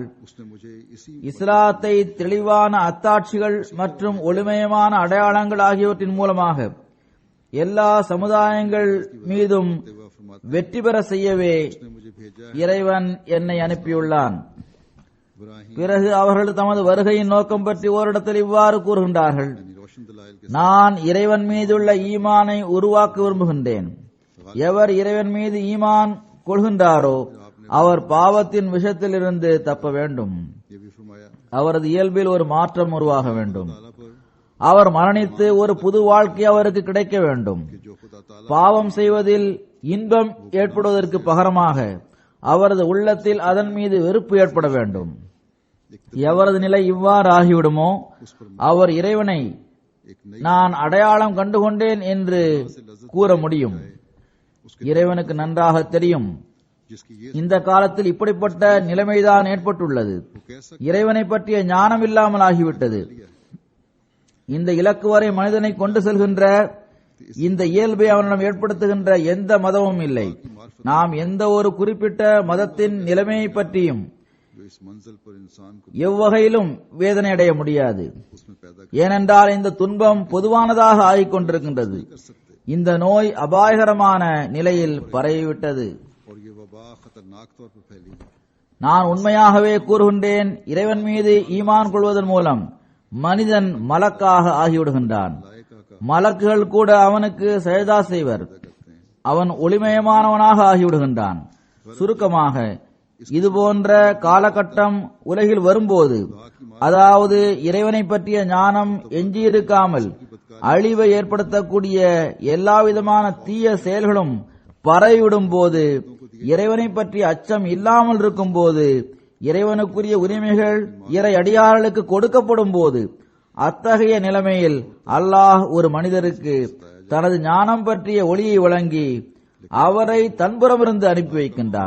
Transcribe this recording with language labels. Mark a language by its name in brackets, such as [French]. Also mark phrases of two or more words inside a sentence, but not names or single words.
[Hindi] उसने मुझे इसी [Tamil] இஸ்லாத்தை தெளிவான அத்தாட்சிகள் மற்றும் ஒளிமயமான அடையாளங்கள் ஆகியவற்றின் மூலமாக எல்லா சமுதாயங்கள் மீதும் வெற்றி பெற செய்யவே [Hindi] ने मुझे भेजा है। [Tamil] இறைவன் என்னை அனுப்பியுள்ளான். इब्राहिम பிறகு அவர்கள் தமது வருகையின் நோக்கம் பற்றி ஓரிடத்தில் இவ்வாறு கூறுகின்றார்கள்: [Hindi] यानी रोशन दलाइल के [Tamil] நான் இறைவன் மீதுள்ள ஈமானை உருவாக்க விரும்புகின்றேன். எவர் இறைவன் மீது ஈமான் கொள்கின்றாரோ அவர் பாவத்தின் விஷத்திலிருந்து தப்ப வேண்டும். [Hindi] ये भी फरमाया [Tamil] அவரது இயல்பில் ஒரு மாற்றம் உருவாக வேண்டும். [Hindi] ताला पर [Tamil] அவர் மரணித்து ஒரு புது வாழ்க்கை அவருக்கு கிடைக்க வேண்டும். [Hindi] कि जो खुदा ताला [Tamil] பாவம் செய்வதில் இன்பம் ஏற்படுவதற்கு பகரமாக அவரது உள்ளத்தில் அதன் மீது வெறுப்பு ஏற்பட வேண்டும். எவரது நிலை இவ்வாறு ஆகிவிடுமோ அவர் இறைவனை [Hindi] एक नई [Tamil] நான் அடையாளம் கண்டுகொண்டேன் என்று கூற முடியும். இறைவனுக்கு நன்றாக தெரியும் [Hindi] जिसकी ये [Tamil] இந்த காலத்தில் இப்படிப்பட்ட நிலைமைதான் ஏற்பட்டுள்ளது. [Hindi] वो कैसा [Tamil] இறைவனை பற்றிய ஞானம் இல்லாமல் ஆகிவிட்டது. இந்த இலக்கு வரை மனிதனை கொண்டு செல்கின்ற இந்த இயல்பை அவனிடம் ஏற்படுத்துகின்ற எந்த மதமும் இல்லை. நாம் எந்த ஒரு குறிப்பிட்ட மதத்தின் நிலைமையை பற்றியும் [Hindi] जो इस मंजिल पर इंसान को [Tamil] எவ்வகையிலும் வேதனை அடைய முடியாது. [Hindi] उसमें पैदा [Tamil] ஏனென்றால் இந்த துன்பம் பொதுவானதாக ஆகிக் கொண்டிருக்கின்றது. [Hindi] कर सकते [Tamil] இந்த நோய் அபாயகரமான நிலையில் பரவிவிட்டது. [Hindi] और ये वबा खतरनाक तौर पर फैली है। [Tamil] நான் உண்மையாகவே கூறுகின்றேன், இறைவன் மீது ஈமான் கொள்வதன் மூலம் மனிதன் மலக்காக ஆகிவிடுகின்றான். [Hindi] लायका का [Tamil] மலக்குகள் கூட அவனுக்கு சஜதா செய்வர். [Hindi] करते हैं। [Tamil] அவன் ஒளிமயமானவனாக ஆகிவிடுகின்றான். சுருக்கமாக இதுபோன்ற காலகட்டம் உலகில் வரும்போது, அதாவது இறைவனை பற்றிய ஞானம் எஞ்சியிருக்காமல் அழிவை ஏற்படுத்தக்கூடிய எல்லாவிதமான தீய செயல்களும் பரவிவிடும் போது, இறைவனை பற்றிய அச்சம் இல்லாமல் இருக்கும் போது, இறைவனுக்குரிய உரிமைகள் இறை அடியார்களுக்கு கொடுக்கப்படும் போது, அத்தகைய நிலைமையில் அல்லாஹ் ஒரு மனிதருக்கு தனது ஞானம் பற்றிய ஒளியை வழங்கி அவரை தன்புறமிருந்து அனுப்பி வைக்கின்றான்.